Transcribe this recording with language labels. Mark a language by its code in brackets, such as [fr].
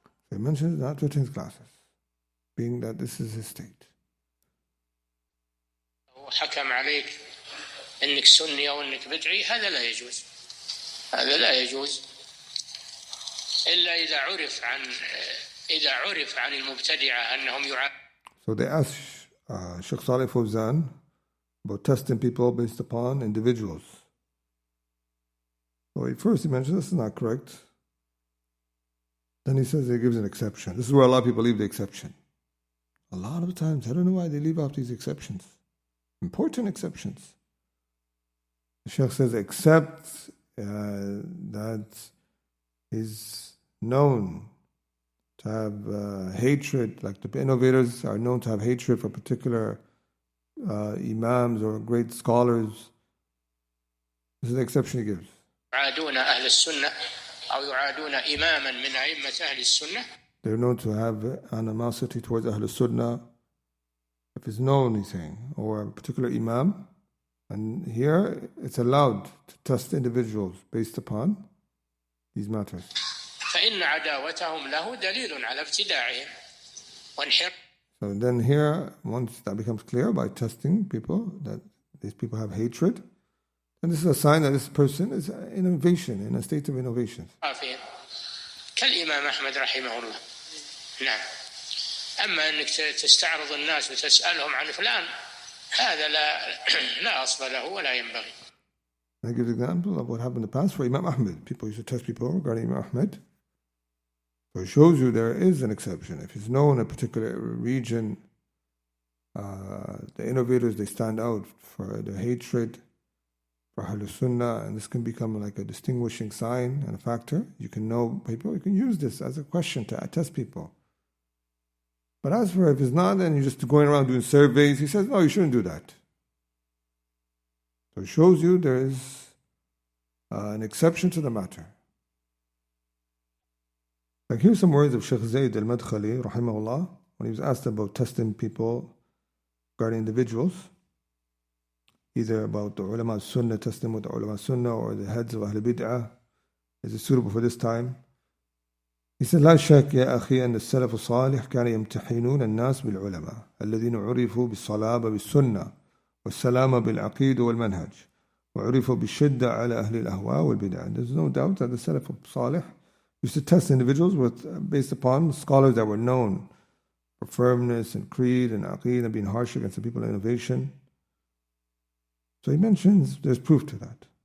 [en] He mentions not to attend classes, being that this is his state. [ar] وحكم عليك انك سني او انك بدعي، هذا لا يجوز. هذا لا يجوز الا اذا عرف عن المبتدعه انهم [en] So they asked Sheikh Saleh Fawzan about testing people based upon individuals. So first he mentions this is not correct. Then he says he gives an exception. This is where a lot of people leave the exception. A lot of times, I don't know why they leave out these exceptions. Important exceptions. The Shaykh says, except that is known to have hatred, like the innovators are known to have hatred for particular imams or great scholars. This is the exception he gives. [ar] يعادون أهل السنة أو يعادون إماما من أئمة أهل السنة. [en] They're known to have animosity towards Ahl Sunnah. If it's known, he's saying, or a particular imam. And here it's allowed to test individuals based upon these matters. [ar] فإن عداوتهم له دليل على ابتداعهم وانحراف. [en] So then here, once that becomes clear by testing people, that these people have hatred, and this is a sign that this person is innovation, in a state of innovation. [ar] كالإمام أحمد رحمه الله. نعم. أما أنك تستعرض الناس وتسألهم عن فلان، هذا لا أصل له ولا ينبغي. [en] I give an example of what happened in the past for Imam Ahmed. People used to test people regarding Imam Ahmed. So it shows you there is an exception. If it's known in a particular region, the innovators, they stand out for their hatred for Ahlul Sunnah, and this can become like a distinguishing sign and a factor. You can know people, you can use this as a question to test people. But as for if it's not, and you're just going around doing surveys, he says, no, you shouldn't do that. So it shows you there is an exception to the matter. Like here's some words of Shaykh Zayd al-Madkhali, rahimahullah, when he was asked about testing people regarding individuals, either about the ulama sunnah, testing with the ulama sunnah, or the heads of Ahl Bid'ah. Is it suitable for this time? He said, [ar] لا شك يا أخي أن السلف الصالح كان يمتحنون الناس بالعلماء الذين عرفوا بالصلابة بالسنة والسلامة بالعقيدة والمنهج وعرفوا بالشدة على أهل الأهواء والبدع. [en] There's no doubt that the Salaf Salih used to test individuals based upon scholars that were known for firmness and creed and aqeedah, being harsh against the people of innovation. So he mentions there's proof to that.